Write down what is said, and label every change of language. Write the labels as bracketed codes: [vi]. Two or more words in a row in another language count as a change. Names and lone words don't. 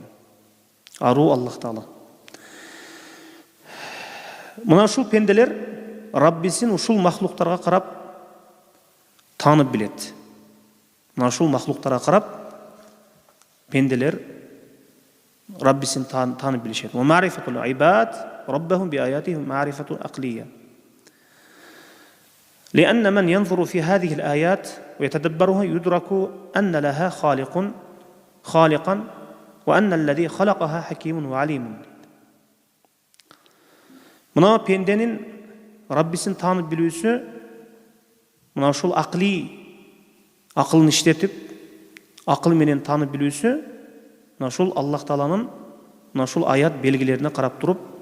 [ky] Аруу Аллах Таала. Мына ушул пенделер Раббисин ушул махлуктарга карап таанып билет. Мына ушул махлуктарга карап пенделер Раббисин таанып билишет. [ar] و معرفة العباد ربهم ب آياتهم معرفة عقلية. لأن من ينظر في هذه الآيات ويتدبرها يدرك أن لها خالقا وأن الذي خلقها حكيم وعليم. [ky] Мына пенденин Раббисин таанып билүүсү, мына ушул акылын иштетип, акыл менен таанып билүүсү, мына ушул Аллах Тааланын мына ушул аят белгилерине карап туруп,